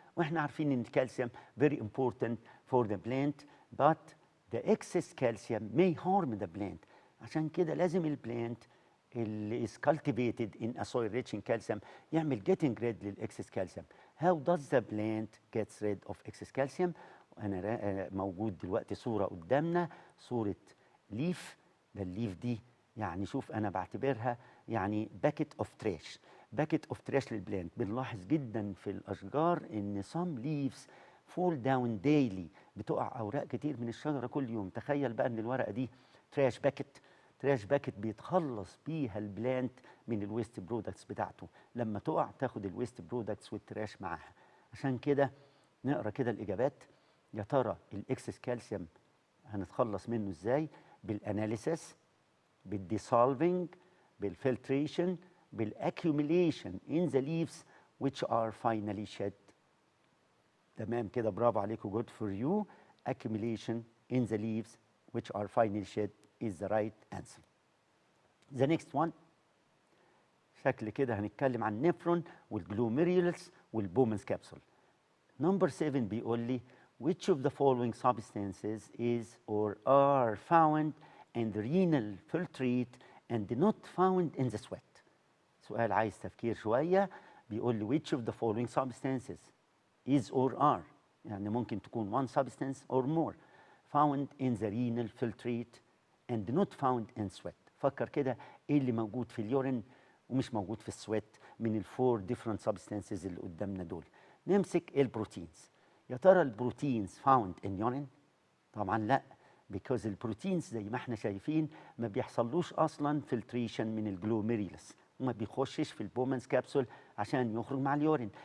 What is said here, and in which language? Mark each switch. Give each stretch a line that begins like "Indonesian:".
Arabic: واحنا عارفين ان
English: الكالسيوم very important for the plant but the excess calcium may harm the plant.
Arabic: عشان كده لازم البلانت اللي
English: is cultivated in a soil rich in calcium
Arabic: يعمل
English: getting rid
Arabic: للاكسس calcium.
English: How does the plant gets rid of excess calcium؟
Arabic: أنا موجود دلوقتي صورة قدامنا، صورة ليف. ده الليف دي يعني شوف أنا بعتبرها يعني باكيت أوف تراش، باكيت أوف تراش للبلانت. بنلاحظ جدا في الأشجار إن
English: some leaves fall down daily،
Arabic: بتقع أوراق كتير من الشجرة كل يوم. تخيل بقى إن الورقة دي تراش باكيت، تراش باكيت بيتخلص بيها البلانت من الويست برودكتس بتاعته. لما تقع تاخد الويست برودكتس والتراش معاها. عشان كده نقرا كده الإجابات. يا ترى الإكسس كالسيوم هنتخلص منه إزاي؟ بالأناليسيس، بالديسولفينج، بالفلتريشن، بالاكيوميليشن
English: in the leaves which are finally shed.
Arabic: تمام كده، برافو عليكم،
English: good for you. Accumulation in the leaves which are finally shed is the right answer. The next one
Arabic: شكل كده هنتكلم عن النفرون والجلوميريولس والبومنز كابسول.
English: Number 7
Arabic: بيقول لي
English: which of the following substances is or are found in the renal filtrate and not found in the sweat.
Arabic: سؤال عايز تفكير شوية. بيقول لي
English: which of the following substances is or are، يعني ممكن تكون one substance or more found in the renal filtrate and not found in sweat.
Arabic: فكر كده ايه اللي موجود في اليورين ومش موجود في السويت من الفور
English: different substances
Arabic: اللي قدامنا دول. نمسك البروتينز. يا ترى البروتينز
English: found in urine؟
Arabic: طبعا لا، because البروتينز زي ما احنا شايفين ما بيحصلوش اصلا فلتريشن من الجلوميريولس وما بيخشش في البومنز كابسول عشان يخرج مع اليورين.